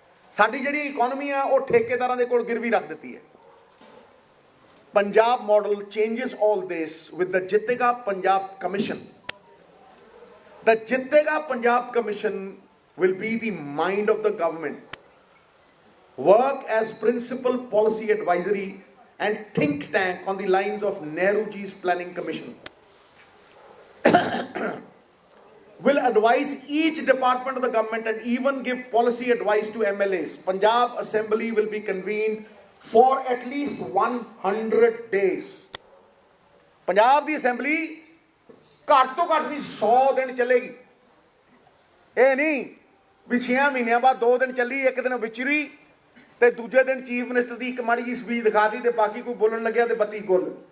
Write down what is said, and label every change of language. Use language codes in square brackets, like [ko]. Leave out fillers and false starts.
[pa] ਸਾਡੀ ਜਿਹੜੀ ਇਕਨੋਮੀ ਆ ਉਹ ਠੇਕੇਦਾਰਾਂ ਦੇ ਕੋਲ ਗਿਰਵੀ ਰੱਖ ਦਿੱਤੀ ਹੈ। [en] Punjab model changes all this with the Jitega Punjab Commission। The Jitega Punjab Commission will be the mind of the government, work as principal policy advisory and think tank on the lines of Nehruji's Planning Commission, will advise each department of the government and even give policy advice to MLAs. Punjab Assembly will be convened for at least 100 days। [pa] Punjab ਦੀ assembly ਘੱਟ ਤੋਂ ਘੱਟ ਵੀ 100 ਦਿਨ ਚੱਲੇਗੀ। ਇਹ ਨਹੀਂ ਵੀ 6 ਮਹੀਨਿਆਂ ਬਾਅਦ 2 ਦਿਨ ਚੱਲੀ, ਇੱਕ ਦਿਨ ਵਿਚਰੀ ਤੇ ਦੂਜੇ ਦਿਨ ਚੀਫ ਮਿਨਿਸਟਰ ਦੀ ਇੱਕ ਮਾੜੀ ਜਿਹੀ ਸਪੀਚ ਦਿਖਾਤੀ ਤੇ ਬਾਕੀ ਕੋਈ ਬੋਲਣ ਲੱਗਿਆ ਤੇ ਬੱਤੀ ਗੁੱਲ।